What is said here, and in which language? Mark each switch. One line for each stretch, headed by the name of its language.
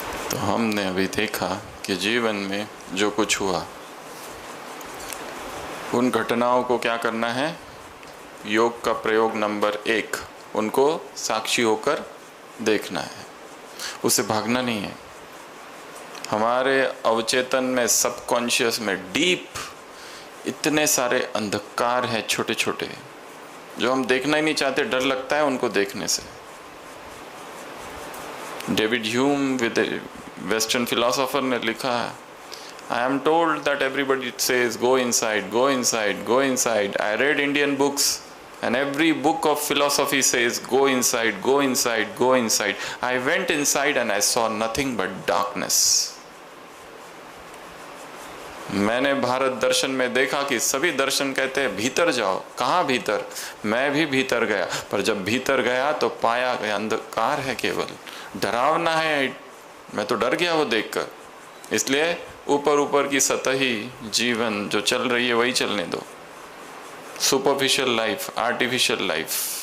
Hindi: तो हमने अभी देखा कि जीवन में जो कुछ हुआ, उन घटनाओं को क्या करना है, योग का प्रयोग नंबर 1, उनको साक्षी होकर देखना है, उसे भागना नहीं है। हमारे अवचेतन में, सबकॉन्शियस में, डीप इतने सारे अंधकार हैं छोटे छोटे, जो हम देखना ही नहीं चाहते, डर लगता है उनको देखने से।
English: David Hume
Hindi: with western philosopher ने लिखा है,
English: I am told that everybody says go inside, go inside, go inside. I read Indian books and every book of philosophy says go inside, go inside, go inside. I went inside and I saw nothing but darkness.
Hindi: मैंने भारत दर्शन में देखा कि सभी दर्शन कहते हैं भीतर जाओ। कहाँ भीतर? मैं भी भीतर गया, पर जब भीतर गया तो पाया कि अंधकार है, केवल डरावना है। मैं तो डर गया वो देखकर। इसलिए ऊपर ऊपर की सतही जीवन जो चल रही है वही चलने दो।
English: superficial life, artificial life,